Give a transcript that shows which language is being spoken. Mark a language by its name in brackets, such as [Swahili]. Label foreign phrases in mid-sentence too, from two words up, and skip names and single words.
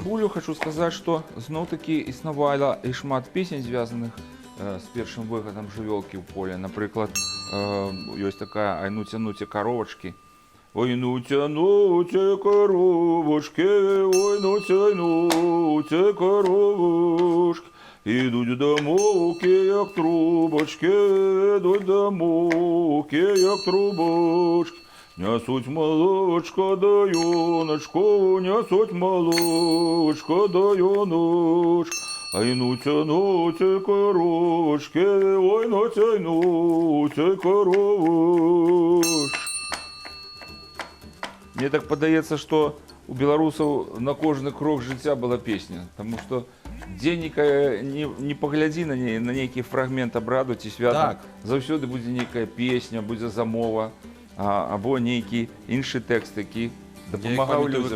[Belarusian] цыбулю, хочу сказаць, што зноў-такі існавала і шмат песень, звязаных з першым выхадам жывёлкі ў поле. Напрыклад, ёсць такая «Ай, нуце коровачкі». [Ukrainian] Ой, нуце коровочки, ой, нуце коровушки. Ідуть до муки, як трубочки, ідуть до муки, як трубочки. Несуть молочко да юночку, несуть молочко да юночку. Ай, нуце коровочки, ой, нуце коровушки. [Belarusian] Мне так падаецца, што у беларусаў на кожны крок жыцця была песня, таму што дзе не паглядзі на нейкі фрагмент абраду ці свята, заўсёды будзе нейкая песня, будзе замова, або нейкі іншы тэкст, які дапамагаў людзям.